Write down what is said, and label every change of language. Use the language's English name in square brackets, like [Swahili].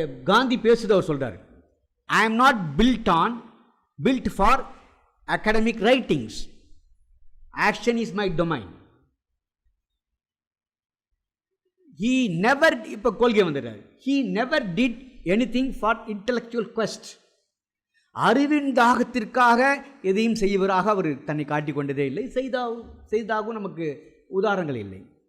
[Tamil] காந்தி பேசுது, அவர் சொல்கிறார், [English] I am not built for academic writings, action is my domain. He never, [Tamil] இப்போ கொள்கை வந்துடுறார், [English] he never did anything for intellectual quest. [Tamil] அறிவின் தாகத்திற்காக எதையும் செய்வராக அவர் தன்னை காட்டிக் கொண்டதே இல்லை, செய்தாகவும் நமக்கு உதாரணங்கள் இல்லை.